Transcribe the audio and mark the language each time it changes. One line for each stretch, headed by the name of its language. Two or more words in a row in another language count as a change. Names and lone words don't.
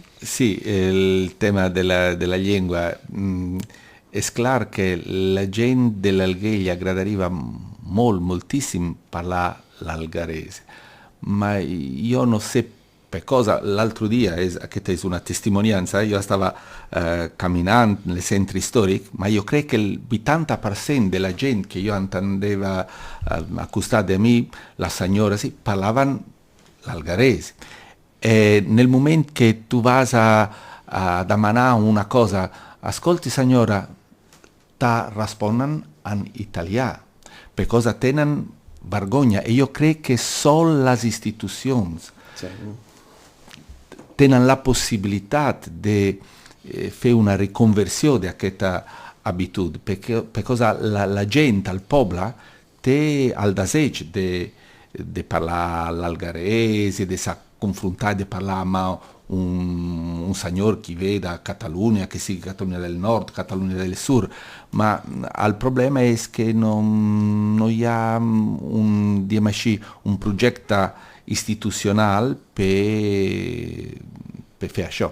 Catalan: Sí, el tema de la llengua. És clar que la gent de l'Alguer li agradaria moltíssim parlar l'algarès, ma jo no sé per cosa.
Italian: L'altro dia,
Catalan: aquesta és una
Italian: testimonianza, jo stava camminant nel centro storico, ma io crec che il 80% della gente che io intendeva accostare a me, la signora, sì, parlavano l'algarese. E nel momento che tu
Catalan: vas a demanar una cosa,
Italian: ascolti signora, ta rispondono in italiano,
Catalan: per cosa tenen vergogna.
Italian: E io credo che solo le istituzioni
Catalan: tenen la possibilitat de fer una riconversió d'aquesta habitud, perquè la gent, el poble, té el desig de parlar l'algarès i de se confrontar, de parlar amb un senyor que ve de Catalunya, que sigui Catalunya del Nord, Catalunya del Sud, ma el problema és que no hi ha diguem així, un projecte institucional per fer això.